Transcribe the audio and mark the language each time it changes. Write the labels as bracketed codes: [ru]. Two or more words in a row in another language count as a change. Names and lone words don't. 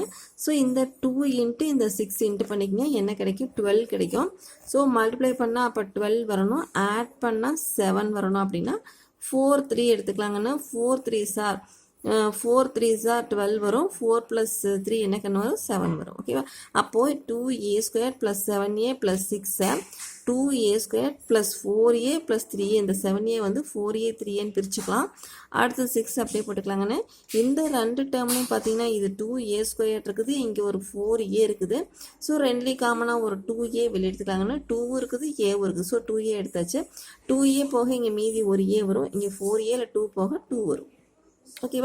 [ta] ஸோ இந்த 2 × இந்த 6 இன்ட்டு பண்ணிக்கங்க, என்ன கிடைக்கும்? 12 கிடைக்கும். ஸோ மல்டிப்ளை பண்ணால் அப்போ 12 வரணும், ஆட் பண்ணால் 7 வரணும். அப்படின்னா 4 3 எடுத்துக்கலாங்கண்ணா. 4 [en] 3s are [ta] 12 வரும். 4 + 3 என்ன கண்ணு வரும்? 7 வரும். ஓகேவா? அப்போது 2a² + 7a + 6 2a² + 4a + 3a, இந்த 7a வந்து 4a 3aன்னு பிரிச்சுக்கலாம். அடுத்து 6 அப்படியே போட்டுக்கலாங்கன்னு. இந்த ரெண்டு டேர்ம்லையும் பார்த்தீங்கன்னா இது 2a² இருக்குது, இங்கே ஒரு 4a இருக்குது. ஸோ ரெண்டுலேயும் காமனாக ஒரு 2a வெளியே எடுத்துக்கலாங்கன்னு. 2 இருக்குது, ஏவும் இருக்குது. ஸோ 2a எடுத்தாச்சு. 2a போக இங்கே மீதி ஒரு a வரும். இங்கே 4a 2 போக 2 வரும். ஓகேவா?